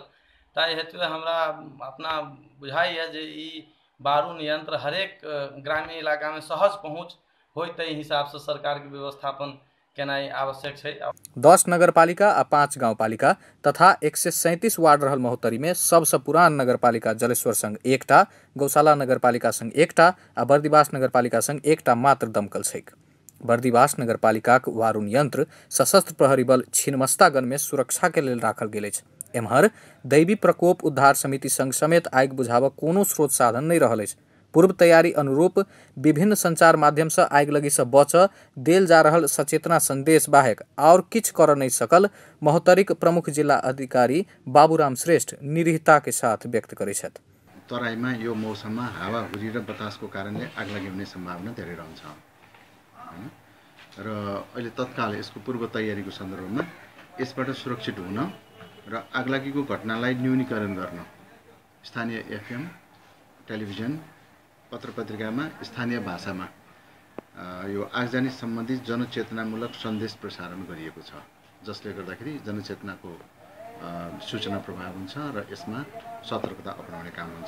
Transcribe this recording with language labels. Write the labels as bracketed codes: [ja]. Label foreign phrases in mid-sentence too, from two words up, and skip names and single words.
[mai] ताहि हेतु हमरा अपना बुझाइए जे ई बारू नियंत्र हरेक ग्रामीण इलाका में सहज पहुँच होय, ताहि हिसाब से सरकार के व्यवस्थापन केनाई आवश्यक छै। 10 नगरपालिका आ 5 गाउँपालिका तथा 137 वार्ड रहल महोत्तरी में सबसे पुरान नगरपालिका जलेश्वर संग 1टा, गौशाला नगरपालिका संग 1टा आ बर्दिवास नगरपालिका संग 1टा मात्र दमकल छैक। बर्दिवास नगरपालिकाक वारुण यंत्र सशस्त्र प्रहरी बल छिन्नमस्तागढ़ में सुरक्षा के लेल राखल गेल अछि। एम्हर दैवी प्रकोप उद्धार समिति संग समेत आगि बुझाबक कोनो स्रोत साधन नहीं रहल अछि। पूर्व तैयारी अनुरूप विभिन्न संचार माध्यम से आगि लगी से बच देल जा रहल सचेतना संदेश बाहेक और किछ कर नहीं सकल महोत्तरीक प्रमुख जिला अधिकारी बाबूराम श्रेष्ठ निरीहता के साथ व्यक्त करे छथि। [ne] तराईमा यो मौसममा हावाहुरी र बतासको कारणले आगलागी हुने सम्भावना धेरै रहन्छ हैन र अहिले तत्काल यसको पूर्व तयारीको सन्दर्भमा यसबाट सुरक्षित हुन र आगलागीको घटनालाई न्यूनीकरण गर्न स्थानीय एफएम टेलिभिजन पत्रपत्रिकामा स्थानीय भाषामा यो आगजनी सम्बन्धी जनचेतनामूलक सन्देश प्रसारण गरिएको छ, जसले गर्दाखेरि जनचेतनाको सूचना प्रभाव हुन्छ र यसमा सतर्कता अपनाउने काम हुन्छ।